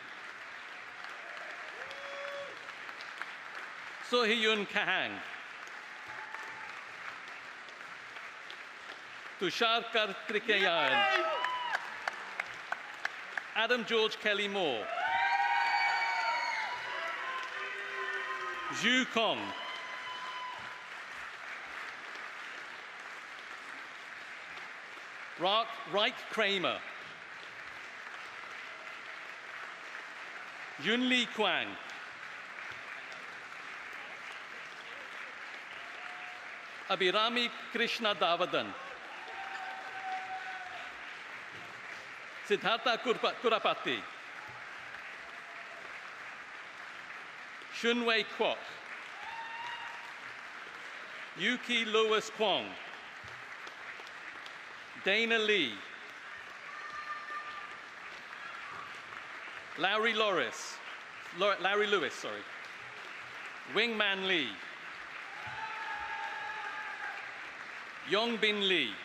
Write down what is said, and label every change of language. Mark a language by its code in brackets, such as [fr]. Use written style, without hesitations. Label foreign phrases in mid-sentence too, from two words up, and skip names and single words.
[en] So Hyun Kahang. Tushar Kartikeyan. Adam George Kelly Moore. Zhu Kong. Reich Kramer. Yun Li Kwang. Abhirami Krishna Davadan. Siddhartha Kurapati. Shunwei Kwok. Yuki Lewis Kwong. Dana Lee. Larry Lewis, sorry. Wingman Lee. Yongbin Lee.